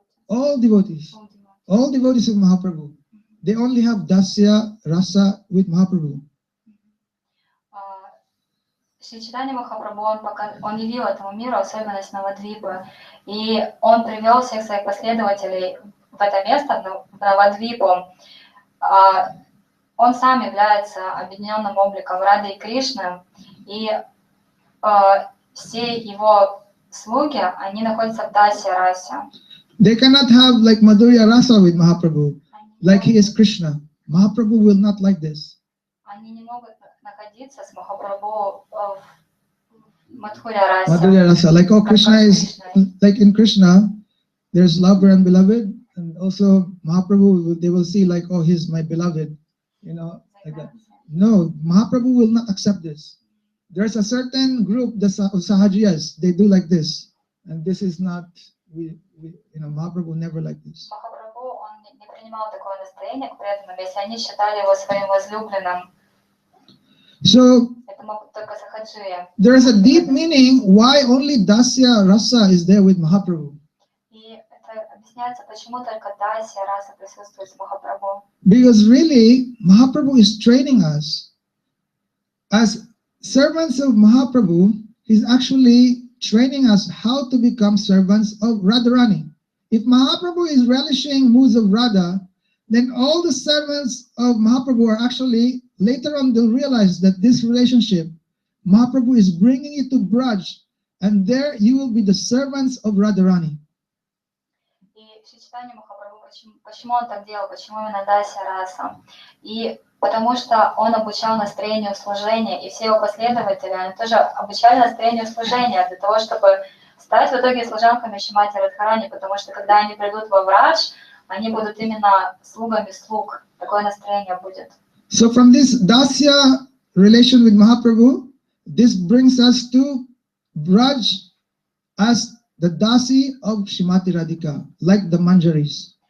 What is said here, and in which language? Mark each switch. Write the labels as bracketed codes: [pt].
[en] All devotees of Mahaprabhu, they only have Dasya rasa with Mahaprabhu. [ru] Шри Чайтанья Махапрабху, он явил этому миру особенность Навадвипы, и он привел всех своих последователей в это место, в Навадвипу. Он сам является объединенным обликом Рады и Кришны, и все его слуги, они находятся в Дасе расе. [en] They cannot have like Madhurya rasa with Mahaprabhu, like he is Krishna. Mahaprabhu will not like this. [ru] Они не могут находиться с Махапрабху в Мадхуря расе. [en] Madhurya rasa, like oh, Krishna is like in Krishna, there's lover and beloved, and also Mahaprabhu, they will see like oh, he's my beloved, you know, like that. No, Mahaprabhu will not accept this. There's a certain group, the Sahajiyas, they do like this, and this is not Mahaprabhu never like this. [ru] Махапрабху, он не принимал такое настроение к преданным, если они считали его своим возлюбленным. [en] So [ru] Это могут только сахаджии. [en] there is a deep meaning why only Dasya rasa is there with Mahaprabhu. [ru] И это объясняется, почему только Дасya раса присутствует с Махапрабху. [en] Because really, Mahaprabhu is training us. As servants of Mahaprabhu, he's actually training us how to become servants of Radharani. If Mahaprabhu is relishing moods of Radha, then all the servants of Mahaprabhu are actually, later on they'll realize that this relationship, Mahaprabhu is bringing it to Braj, and there you will be the servants of Radharani. [ru] И Шри Чайтанья Махапрабху, почему он так делал, почему именно Дасya раса? И потому что он обучал настроению служения, и все его последователи, они тоже обучали настроению служения для того, чтобы стать в итоге служанками Шримати Радхарани, потому что когда они придут во Врадж, они будут именно слугами слуг. Такое настроение будет. [en] So from this Dasya relation with Mahaprabhu, this brings us to Braj as the Dasi of Shrimati Radhika, like the Manjaris.